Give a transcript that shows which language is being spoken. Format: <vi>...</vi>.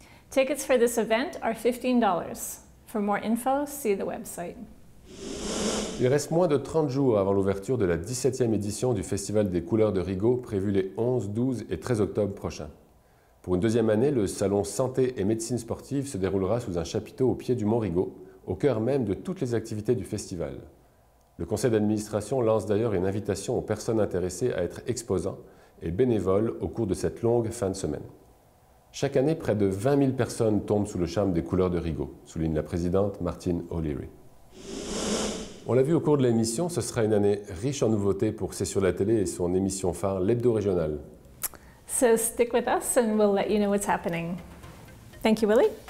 <en>Tickets for this event are $15. For more info, see the website.</en> <fr>Il reste moins de 30 jours avant l'ouverture de la 17e édition du Festival des couleurs de Rigaud prévu les 11, 12 et 13 octobre prochains. Pour une deuxième année, le salon Santé et médecine sportive se déroulera sous un chapiteau au pied du Mont Rigaud, au cœur même de toutes les activités du festival. Le conseil d'administration lance d'ailleurs une invitation aux personnes intéressées à être exposants et bénévoles au cours de cette longue fin de semaine. Chaque année, près de 20 000 personnes tombent sous le charme des couleurs de Rigaud, souligne la présidente Martine O'Leary. On l'a vu au cours de l'émission, ce sera une année riche en nouveautés pour C'est sur la télé et son émission phare, l'Hebdo Régional.</fr> <en>So stick with us and we'll let you know what's happening. Thank you, Willie.</en>